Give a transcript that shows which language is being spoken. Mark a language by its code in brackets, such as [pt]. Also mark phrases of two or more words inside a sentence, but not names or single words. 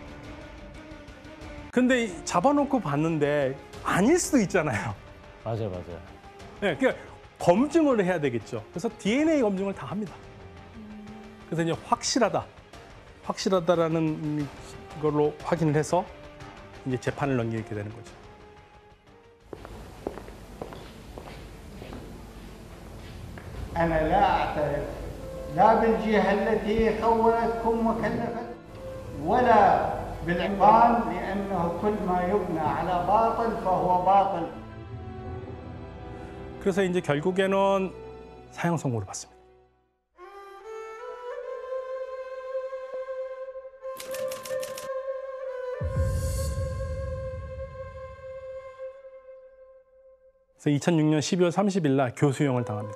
[ko] 근데 잡아놓고 봤는데 아닐 수도 있잖아요. 맞아요. 네, 그러니까 검증을 해야 되겠죠. 그래서 DNA 검증을 다 합니다. 그래서 이제 확실하다라는 걸로 확인을 해서 이제 재판을 넘기게 되는 거죠. [ar] أنا لا أعترف لا بالجهة التي خولتكم وكلفت ولا بالعقان لأنه كل ما يبنى على باطل فهو باطل. [ko] 그래서 이제 결국에는 사형 선고를 받습니다. 그래서 2006년 12월 30일 날 교수형을 당합니다.